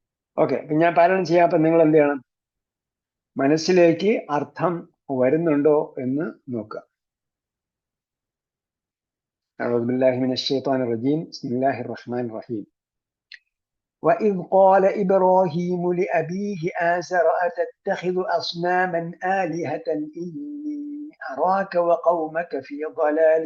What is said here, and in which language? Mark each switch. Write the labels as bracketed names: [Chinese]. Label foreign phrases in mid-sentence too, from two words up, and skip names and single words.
[Malayalam] ഓക്കെ, ഞാൻ പാരായണം ചെയ്യാം. അപ്പൊ നിങ്ങൾ എന്ത് ചെയ്യണം? മനസ്സിലേക്ക് അർത്ഥം വരുന്നുണ്ടോ എന്ന് നോക്കുക. [Arabic] أعوذ بالله من الشيطان الرجيم. بسم الله الرحمن الرحيم. وإذ قال إبراهيم لأبيه آزر أتتخذ أصناما آلهة إني أراك وقومك في ضلال